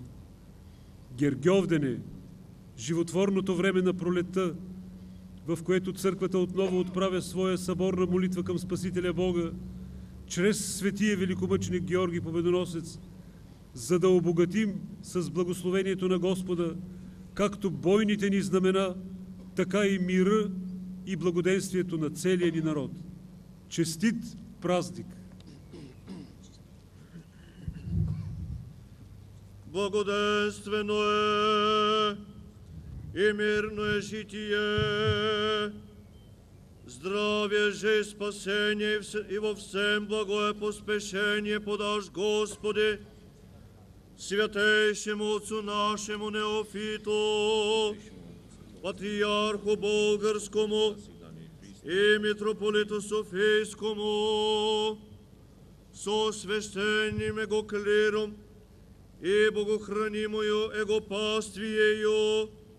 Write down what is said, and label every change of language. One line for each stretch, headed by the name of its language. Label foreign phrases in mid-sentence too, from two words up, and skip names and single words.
Bulgarian: Гергьовден е животворното време на пролетта, в което църквата отново отправя своя съборна молитва към Спасителя Бога, чрез светия великомъченик Георги Победоносец, за да обогатим с благословението на Господа както бойните ни знамена, така и мира и благоденствието на целия ни народ. Честит празник!
Church Slavic: Благоденствено е и мирно е житие, здравие же и спасение и во всем благое поспешение подаш, Господи, святейшему Отцу нашему Неофиту, Патриарху Българскому и Митрополиту Софийскому, со священним Его клиром и богохранимою Его паствиею,